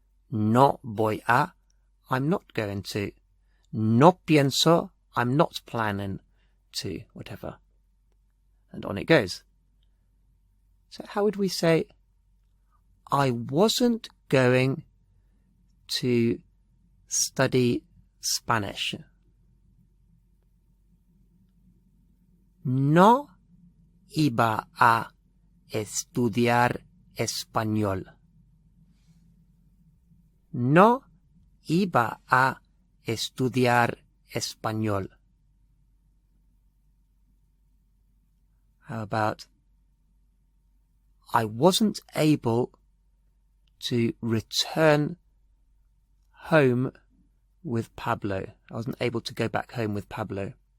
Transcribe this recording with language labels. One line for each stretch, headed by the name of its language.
Spanish: No voy a,
English: I'm not going to.
Spanish: No pienso,
English: I'm not planning to, whatever. And on it goes. So how would we say, I wasn't going to study Spanish?
Spanish: No iba a estudiar español. No iba a estudiar español.
English: How about, I wasn't able to return home with Pablo. I wasn't able to go back home with Pablo.